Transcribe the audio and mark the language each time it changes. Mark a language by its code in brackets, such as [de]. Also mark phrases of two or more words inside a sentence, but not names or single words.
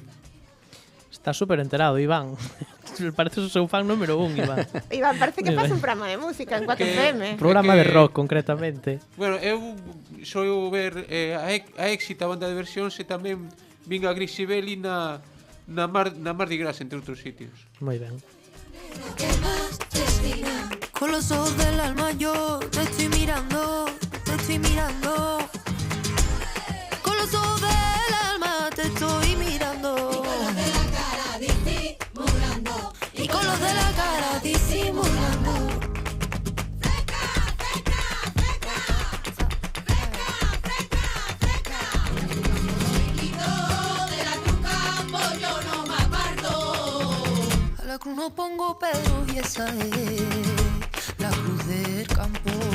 [gl] Está súper enterado, Iván. Parece o seu fan número 1, Iván. Iván, parece que pasa un programa de música en 4FM. Programa de rock, concretamente. Bueno, eu sou ver a Exit, a banda de versións, e tamén vin a Grisibelli na Mardi Gras, entre outros sitios. Moi ben. [es] Con los ojos del alma yo te estoy mirando, te estoy mirando. Con los ojos del alma te estoy mirando. Y con los de la cara disimulando. A la cruz no pongo pero y esa es la cruz del campo.